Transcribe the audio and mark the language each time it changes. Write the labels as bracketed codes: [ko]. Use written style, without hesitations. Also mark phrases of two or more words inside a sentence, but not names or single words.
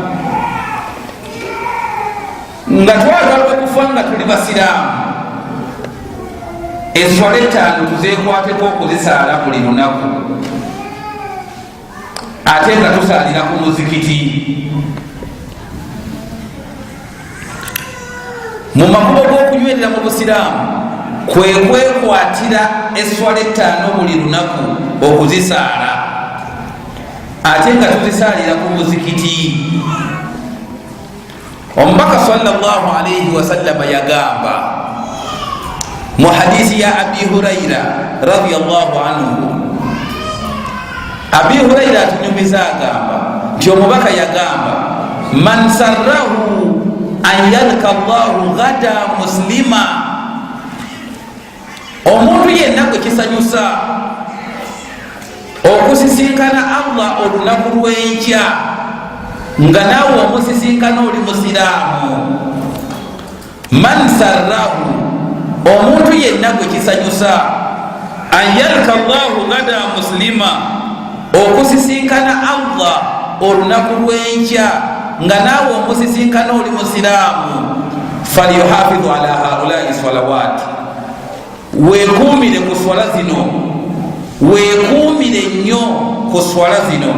[lg] nga twagala okufa nga tuli basiraamu eswala 5 tuzekwateko okuzisaala buli lunaku ate nga tusaalira ku muzikiti mu makubo g'okunywerera mu busiraamu kwekwekwatira eswala 5 buli lunaku okuzisaala ate nga tuzisaalira ku muzikiti. Omubaka [ar] صلى الله عليه وسلم [lg] yagamba mu hadisi ya abi huraira [ar] رضي الله عنه, [lg] abi huraira atunyumiza agamba nti omubaka yagamba [ar] من سره أن يلقى الله غدا مسلما, [lg] omuntu yenna gwe kisanyusa okusisinkana allah olunaku lw'enkya nga naawe omusisinkana oli musiraamu. [ar] من سره, [lg] omuntu yenna gwe kisanyusa [ar] أن يلقى الله غدا مسلما, [lg] okusisinkana allah olunaku lw'enkya nga naawe omusisinkana oli musiraamu. [ar] فليحافظ على هؤلاء الصلوات, [lg] wekumire ku swala zino, wekumire nnyo ku swala zino.